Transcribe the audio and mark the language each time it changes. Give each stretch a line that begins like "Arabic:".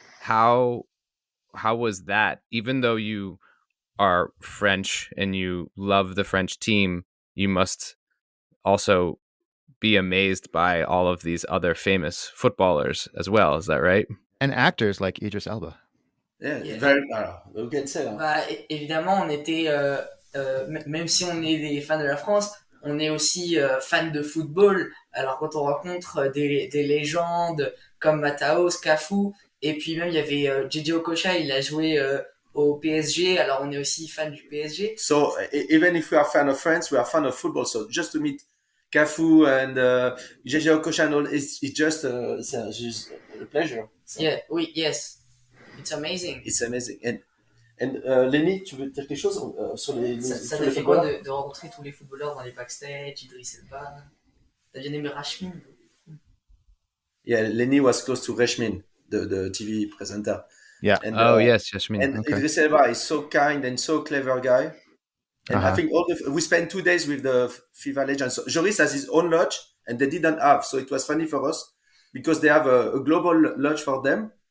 English: How was that? Even though you are French and you love the French team, you must also be amazed by all of these other famous footballers as well. Is that right? And actors like Idris Elba. Yeah, very. You can say.
French: Bah, évidemment, on était, même si on est des fans de la France, on est aussi fans de football. Alors quand on rencontre des légendes comme Matthäus, Cafu, et puis même il y avait Didier Okocha, il a joué au PSG. Alors on est aussi fan du PSG.
English: So even if we are fan of France, we are fan of football. So just to meet Cafu and Didier Okocha, it's just a pleasure. So. Yeah, oui, yes. It's amazing. It's amazing.
French: And Lennie, tu veux dire quelque chose sur les Ça t'a fait quoi de rencontrer tous les footballeurs dans les backstage, Idris, Elba? T'as bien aimé Rashmin?
English: Yeah, Lennie was close to Rashmin, the TV presenter. Yeah. And, yes, Rashmin. And okay. Idris Elba is so kind and so clever guy. And I think we spent 2 days with the FIFA legends. So Joris has his own lodge, and they didn't have. So it was funny for us because they have a global lodge for them.